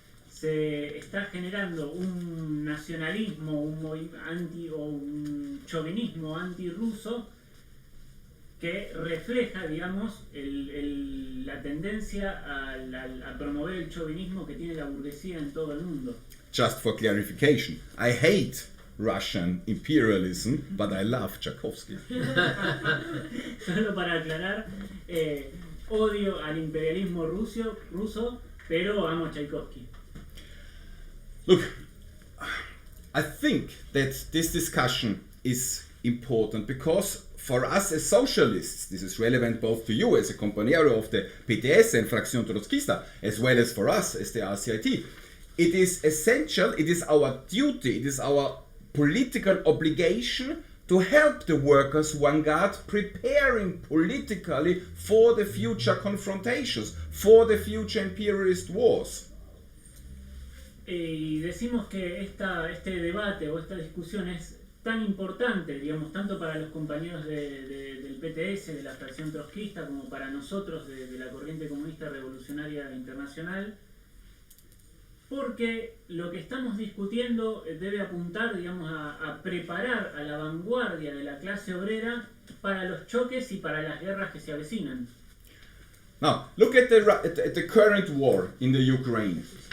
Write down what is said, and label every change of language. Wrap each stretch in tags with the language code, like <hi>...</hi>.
<es>Se está generando un nacionalismo, un chauvinismo antirruso que refleja, digamos, la tendencia a promover el chauvinismo que tiene la burguesía en todo el mundo.</es> <en>Just for clarification, I hate Russian imperialism, but I love Tchaikovsky.</en> <es>Solo para aclarar, odio al imperialismo ruso, pero amo a Tchaikovsky.</es> <en>Look, I think that this discussion is important because for us as socialists, this is relevant both to you as a compañero of the PTS and Fracción Trotskista, as well as for us as the RCIT. It is essential, it is our duty, it is our political obligation to help the workers' vanguard preparing politically for the future confrontations, for the future imperialist wars.</en> <es>Y decimos que este debate o esta discusión es tan importante, digamos, tanto para los compañeros del PTS, de la Fracción Trotskista, como para nosotros de la Corriente Comunista Revolucionaria Internacional, porque lo que estamos discutiendo debe apuntar, digamos, a preparar a la vanguardia de la clase obrera para los choques y para las guerras que se avecinan.</es> <en>Now, look at the current war in the Ukraine.</en>